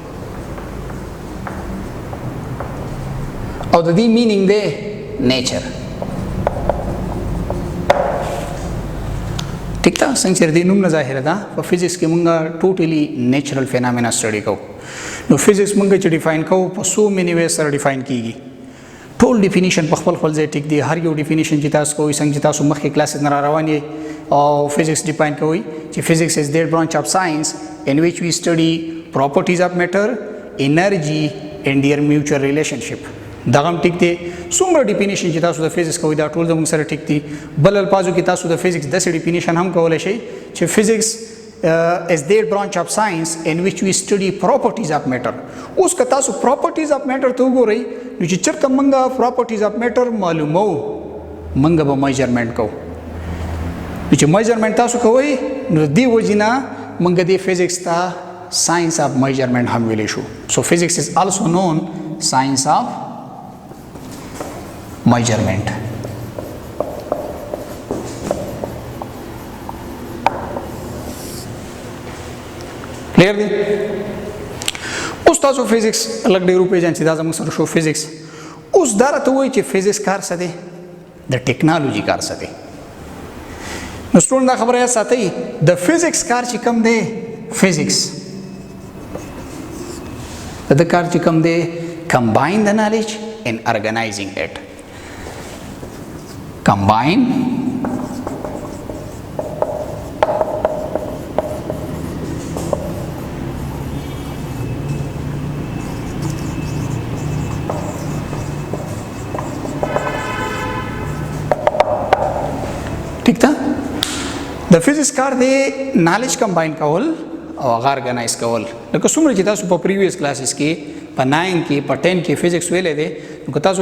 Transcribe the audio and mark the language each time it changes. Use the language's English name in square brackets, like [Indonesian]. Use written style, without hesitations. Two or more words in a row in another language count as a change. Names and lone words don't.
[Pashto] او د دې [English] meaning the nature [Pashto] ٹھیک تا څنګه چې د نوم نه ظاهره ده په فزیکس کې مونږه ټوټلی [English] natural phenomena [Pashto] سټډي کوو نو فزیکس مونږ چې ډیفاین کوو په [English] so many way [Pashto] سره ډیفاین کیږي ټول ډیفینیشن په خپل ځای ټیک دی هر یو ډیفینیشن چې تاسو کوئ څنګه چې تاسو مخکې کلاس نه روان یې او فزیکس ډیفاین کوئ چې [English] physics is that branch of science in which we study properties of matter energy and their mutual relationship [Pashto] دا هم ټیک دی څومره ډیفینیشن چې تاسو د فزیکس کوئ دا ټول زموږ سره ټیک دی بل الفاظو کې تاسو د فزیکس داسې ډیفینیشن هم کولی شئ چې فزیکس [English] is their branch of science in which we study properties of matter [Pashto] اوس که تاسو [English] properties of matter [Pashto] ته وګورئ نو چې چېرته موږ [English] properties of matter [Pashto] معلومو موږ به میجرمنټ کوو نو چې میجرمنټ تاسو کوئ نو د دې وجې نه موږ دې فزیکس ته [English] science of measurement [Pashto] هم ویلی شو [English] so physics is also known science of [Pashto] measurement کلیر دی اوس تاسو فزیکس لږ ډېر وپېژنئ چې دا زموږ سره شو فزیکس اوس دا راته وایي چې فزیکس کار څه دی د ټیکنالوژي کار څه دی نو سټوډنټ دا خبره یاد ساتئ د فزیکس کار چې کوم دی فزیکس د کار چې کوم دی [English] combine the knowledge and organizing it combine [Pashto] ٹھیک تا د فزیکس کار دی نالج کمباین کول او هغه ارګنایز کول لکه څومره چې تاسو په [English] previous classes [Pashto] کې په 9 کې په 10 کې فزیکس ویلې دی نو که تاسو